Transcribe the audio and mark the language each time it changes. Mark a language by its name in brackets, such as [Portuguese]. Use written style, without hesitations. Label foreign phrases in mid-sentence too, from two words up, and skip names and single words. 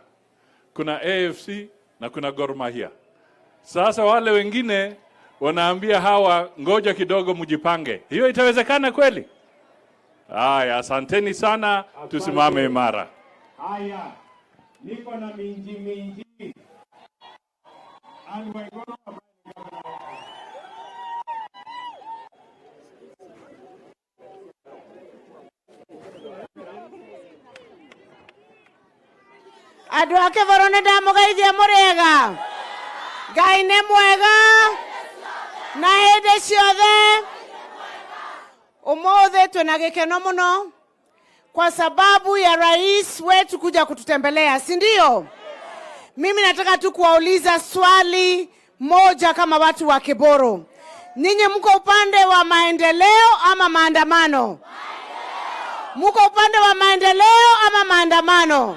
[Swahili] Kuna AFC na kuna Gor Mahia. Sasa wale wengine wanaambia hawa ngoja kidogo mjipange. Hiyo itawezekana kweli? Haya, asanteni sana, tusimame imara. Haya, niko na minji. [Kikuyu] Andũ a Kĩboro nĩ ndamũgeithia mũrĩega. Ngai nĩ mwega na hĩndĩ ciothe. Ũmũthĩ twĩna gĩkeno mũno [Swahili] kwa sababu ya rais wetu kuja kututembelea, si ndio? Mimi nataka tu kuwauliza swali moja kama watu wa Kiboro. Ninyi mko upande wa maendeleo ama maandamano? Mko upande wa maendeleo ama maandamano?